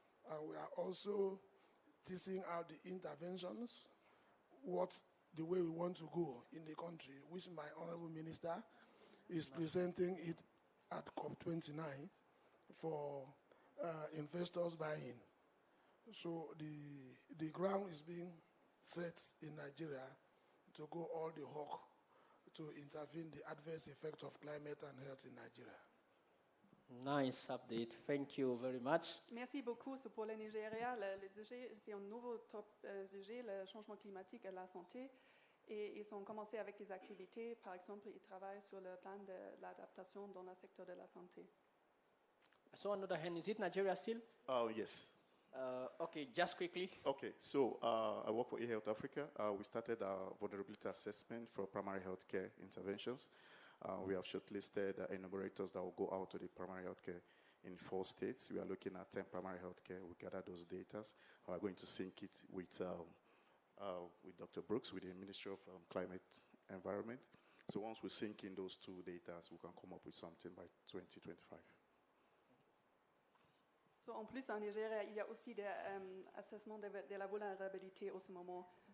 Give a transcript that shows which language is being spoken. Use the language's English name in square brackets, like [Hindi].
[English] And we are also teasing out the interventions, the way we want to go in the country, which my honorable minister is presenting it at COP29 for investors buying. So the ground is being set in Nigeria to go all the hawk to intervene the adverse effect of climate and health in Nigeria. Nice update. Thank you very much. [French] Merci beaucoup. C'est pour le Nigeria. Le sujet, c'est un nouveau top sujet, le changement climatique et la santé. Et ils ont commencé avec des activités. Par exemple, ils travaillent sur le plan de l'adaptation dans le secteur de la santé. [English] So on the other hand, is it Nigeria still? Yes. Okay, just quickly. Okay, so I work for eHealth Africa. We started our vulnerability assessment for primary health care interventions. We have shortlisted enumerators that will go out to the primary health care in 4 states. We are looking at 10 primary health care. We gather those data. We are going to sync it with Dr. Brooks, with the Ministry of Climate Environment. So once we sync in those 2 data, we can come up with something by 2025. [French] So, en plus, en Nigeria, il y a aussi des assessments de la vulnérabilité en ce moment.